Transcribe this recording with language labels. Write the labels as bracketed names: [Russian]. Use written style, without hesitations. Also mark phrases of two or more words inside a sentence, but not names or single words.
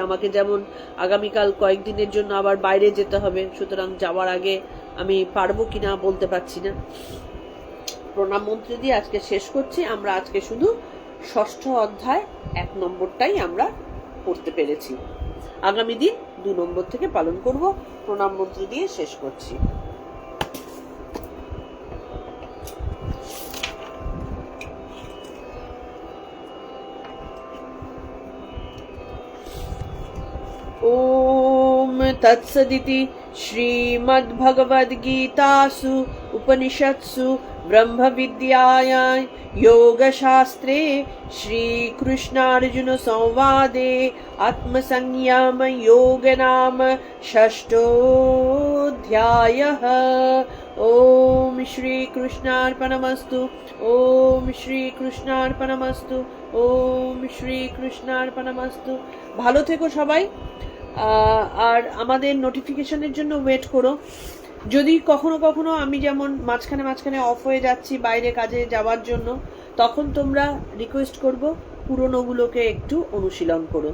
[Bangla] আমাকে যেমন আগামীকাল কয়েকদিনের জন্য আবার বাইরে যেতে হবে, সুতরাং যাওয়ার আগে আমি পারবো কিনা বলতে পারছি না। প্রণাম মন্ত্র দিয়ে আজকে শেষ করছি। আমরা আজকে শুধু 6ষ্ঠ অধ্যায় 1 নম্বরটাই আমরা পড়তে পেরেছি, আগামী দিন 2 নম্বর থেকে পালন করব। প্রণাম মন্ত্র দিয়ে শেষ করছি। [Sanskrit] ओम तत्सदिति श्रीमद्भगवद्गीतासु उपनिषत्सु ब्रह्म विद्यायां योगशास्त्रे श्रीकृष्णार्जुन संवादे आत्मसंयम योग नाम षष्ठोऽध्यायः। ओम श्री कृष्णार्पणमस्तु। ओम श्री कृष्णार्पणमस्तु। ओम श्री कृष्णार्पणमस्तু। [Bangla] ভালো থেকো সবাই, আর আমাদের নোটিফিকেশনের জন্য ওয়েট করো। যদি কখনো কখনো আমি যেমন মাঝখানে মাঝখানে অফ হয়ে যাচ্ছি বাইরে কাজে যাওয়ার জন্য, তখন তোমরা রিকোয়েস্ট করব পুরনোগুলোকে একটু অনুশীলন করো।